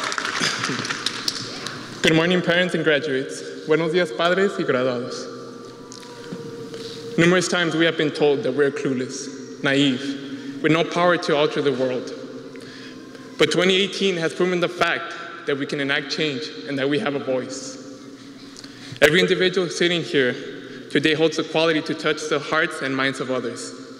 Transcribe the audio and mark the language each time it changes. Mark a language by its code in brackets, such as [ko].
[en] Good morning, parents and graduates. [es] Buenos días, padres y graduados. [en] Numerous times we have been told that we're clueless, naive, with no power to alter the world. But 2018 has proven the fact that we can enact change and that we have a voice. Every individual sitting here today holds the quality to touch the hearts and minds of others.